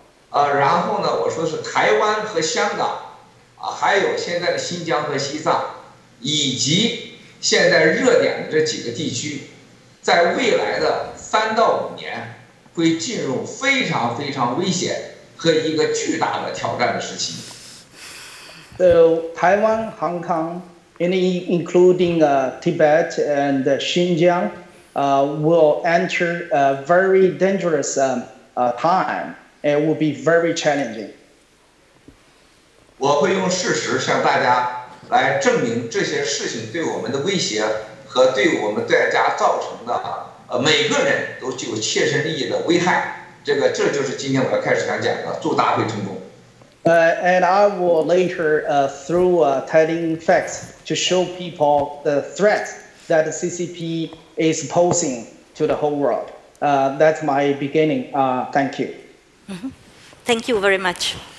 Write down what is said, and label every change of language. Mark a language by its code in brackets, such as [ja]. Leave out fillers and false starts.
[zh] 然后呢，我说是台湾和香港，还有现在的新疆和西藏，以及现在热点的这几个地区，在未来的3到5年会进入非常非常危险和一个巨大的挑战的时期。 [en] So Taiwan, Hong Kong, including Tibet and Xinjiang, will enter a very dangerous time. It will be very challenging. [zh] 我会用事实向大家来证明这些事情对我们的威胁和对我们大家造成的每个人都具有切身利益的危害。这就是今天我要开始想讲的，祝大会成功。 [en] And I will later, through telling facts, to show people the threat that the CCP is posing to the whole world. That's my beginning. Thank you. Mm-hmm. Thank you very much.